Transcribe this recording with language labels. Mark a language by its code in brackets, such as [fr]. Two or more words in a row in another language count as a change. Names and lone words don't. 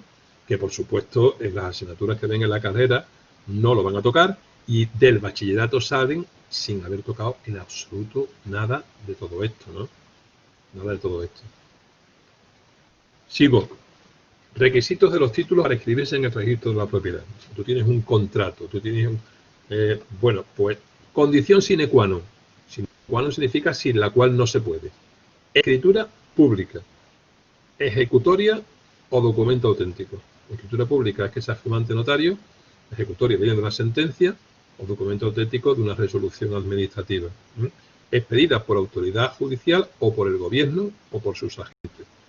[es] Que por supuesto en las asignaturas que ven en la carrera no lo van a tocar y del bachillerato salen sin haber tocado en absoluto nada de todo esto, ¿no? Nada de todo esto. Sigo. Requisitos de los títulos para inscribirse en el registro de la propiedad. Tú tienes un contrato, tú tienes un... bueno, pues condición [la] sine qua non. Sine qua non [es] significa sin la cual no se puede. Escritura pública, ejecutoria o documento auténtico. Escritura pública es que sea firmante notario, ejecutoria viene de una sentencia o documento auténtico de una resolución administrativa, expedida por autoridad judicial o por el gobierno o por sus agentes.